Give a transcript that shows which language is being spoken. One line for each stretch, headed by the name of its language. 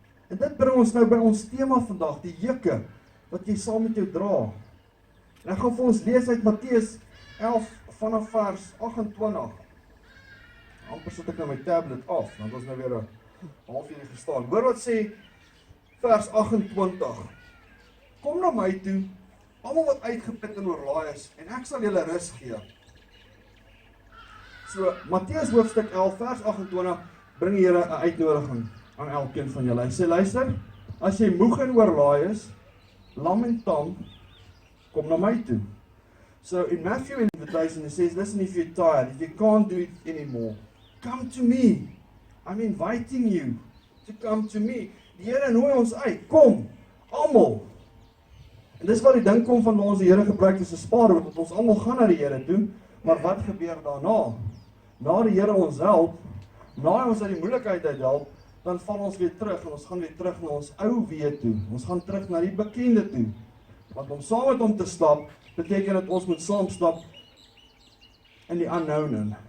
Afrikaans: En dit bring ons nou by ons tema vandag, die juke wat jy saam met jou dra. En ek gaan vir ons lees uit Matteus 11 vanaf vers 28. Amper sit ek nou my tablet af, want ons nou weer 'n halfuur gestaan. Hoor wat sê vers 28. Kom na my toe, almal wat uitgeput en oorlaai is, en ek sal julle rus gee. So, Matteus hoofstuk 11 vers 28 bring die Here 'n uitnodiging aan elkeen van julle. Hy sê, luister, as jy moeg en oorlaai is, lam en tam, kom na my toe.
English: So in Matthew invitation it says, listen, if you're tired, if you can't do it anymore, come to me. I'm inviting you to come to me.
Afrikaans: Die Here nooi ons uit, kom, almal. En dis waar die ding kom van ons die Here gebruik as 'n spaarroute, want ons almal gaan na die Here toe, maar wat gebeur daarna? Na die Here ons help, na ons uit die moeilikheid uit help, dan val ons weer terug en ons gaan weer terug na ons ou weë toe. Ons gaan terug na die bekende toe. Want om saam met hom te stap, beteken dat ons moet saam stap in die unknown.